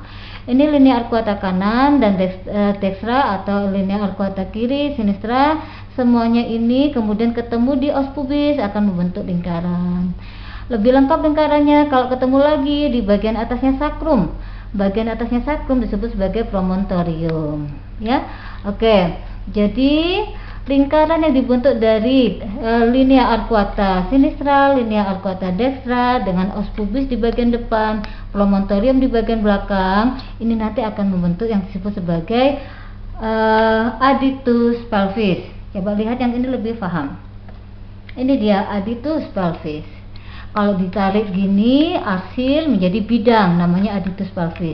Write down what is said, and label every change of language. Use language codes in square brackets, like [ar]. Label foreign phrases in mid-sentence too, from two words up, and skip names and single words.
[id] Ini [la] linea arcuata [id] kanan dan dextra atau [la] linea arcuata [id] kiri, sinistra, semuanya ini kemudian ketemu di [la] os pubis [id] akan membentuk lingkaran. Lebih lengkap lingkarannya kalau ketemu lagi di bagian atasnya sakrum. Bagian atasnya sakrum disebut sebagai promontorium ya. Oke, jadi lingkaran yang dibentuk dari [la] linea arcuata sinistra, linea arcuata dextra [id] dengan [la] os pubis [id] di bagian depan, promontorium di bagian belakang, ini nanti akan membentuk yang disebut sebagai [la] adytus pelvis. [id] Coba lihat yang ini lebih paham. Ini dia [la] adytus pelvis. [id] Kalau ditarik gini, arsil menjadi bidang, namanya [la] adytus pelvis.